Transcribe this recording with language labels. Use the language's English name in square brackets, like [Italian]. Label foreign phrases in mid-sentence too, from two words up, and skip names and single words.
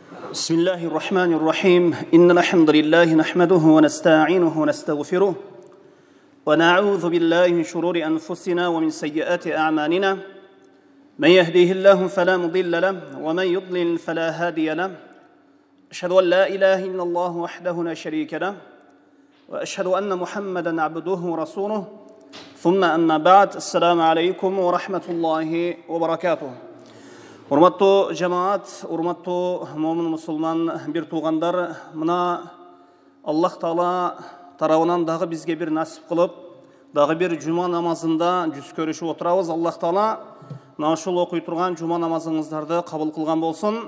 [Arabic] بسم الله الرحمن الرحيم إن الحمد لله نحمده ونستعينه ونستغفره ونعوذ بالله من شرور أنفسنا ومن سيئات أعمالنا من يهديه الله فلا مضل له ومن يضلل فلا هادي له أشهد أن لا إله إلا الله وحده لا شريك له وأشهد أن محمدا عبده ورسوله ثم أما بعد السلام عليكم ورحمة الله وبركاته. [Kyrgyz] Урматтуу жамаат, урматтуу момун мусулман бир туугандар, мына Аллах Таала тарабынан дагы бизге бир насип кылып, дагы бир жума намазында жүз көрүшүп отурабыз. Аллах Таала мына ушул окуй турган жума намазыңыздарды кабыл кылган болсун.